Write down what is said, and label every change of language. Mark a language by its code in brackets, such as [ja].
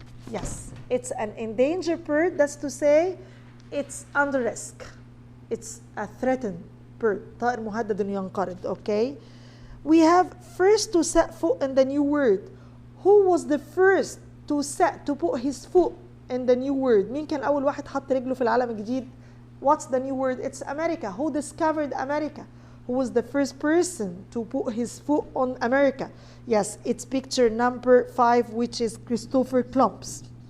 [en] Yes, it's an endangered bird. That's to say, it's under risk. It's a threatened bird. [ar] طائر مهدد إنه ينقرض. [en] Okay. We have first to set foot in the new world. Who was the first to put his foot in the new world? [ar] مين كان أول واحد حط رجله في العالم الجديد? [en] What's the new world? It's America. Who discovered America? Who was the first person to put his foot on America? Yes, it's picture number 5, which is Christopher Columbus.